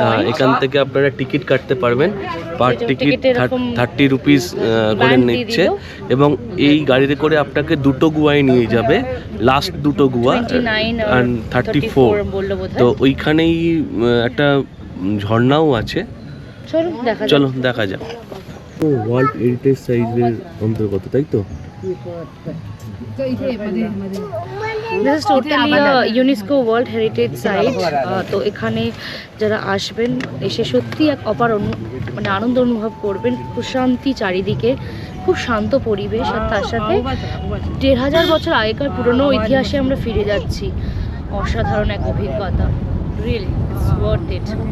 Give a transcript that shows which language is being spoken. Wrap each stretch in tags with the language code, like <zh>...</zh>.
<bn>এখান থেকে আপনারা টিকিট কাটতে পারবেন, পার টিকিট 30 রুপিস করে নিচ্ছে এবং এই গাড়িতে করে আপনাকে দুটো গুহায় নিয়ে যাবে, লাস্ট দুটো গুহা 34। তো ওইখানেই একটা ঝর্ণাও আছে, চলো দেখা যাক। ওয়ার্ল্ড হেরিটেজ সাইটের অন্তর্গত, তাই তো?</bn> <en>This is totally a UNESCO World Heritage Site.</en> <bn>তো এখানে যারা আসবেন এসে সত্যি এক অপার মানে আনন্দ অনুভব করবেন, প্রশান্তি চারিদিকে, খুব শান্ত পরিবেশ, আর তার সাথে 1500 বছর আগেকার পুরনো ইতিহাসে আমরা ফিরে যাচ্ছি। অসাধারণ এক অভিজ্ঞতা,</bn> <en>Really it's worth it.</en>